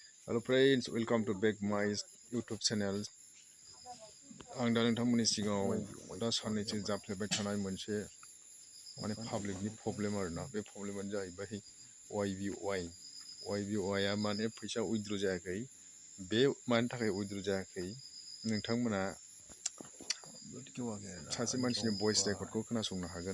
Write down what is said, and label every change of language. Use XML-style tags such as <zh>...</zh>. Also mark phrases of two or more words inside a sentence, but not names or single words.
<en>Hello friends, welcome to back my YouTube channel.</en> <brx>आं दा नोंथांमोननि सिगाङाव दा साननैसो जाफ्लेबाय थानाय मोनसे माने</brx> <en>public problem</en> <brx>आरोना। बे प्रब्लेमानो जाहैबाय YBY आ माने फैसा उइथड्र जायाखै। बे मानि थाखाय उइथड्र जायाखै नोंथांमोना सासे मानसिनि</brx> <en>voice record</en> <brx>खोनासंनो हागोन।</brx>